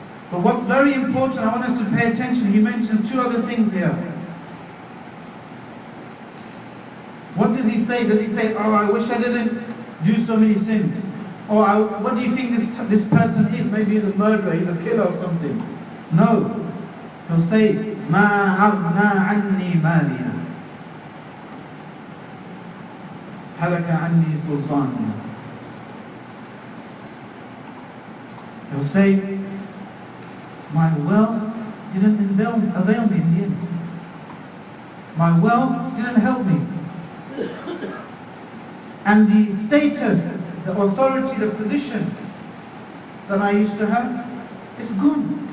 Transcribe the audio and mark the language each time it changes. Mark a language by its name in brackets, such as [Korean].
[English] But what's very important, I want us to pay attention. He mentioned 2 other things here. What does he say? Does he say, oh, I wish I didn't do so many sins? Or what do you think this person is? Maybe he's a murderer, he's a killer or something. No. He'll say, [Arabic] مَا أَغْنَى عَنِّي مَالِيًا هَلَكَ عَنِّي سُلْطَانِيًا. [English] He'll say, my wealth didn't avail me in the end. My wealth didn't help me. And the status, the authority, the position that I used to have is good.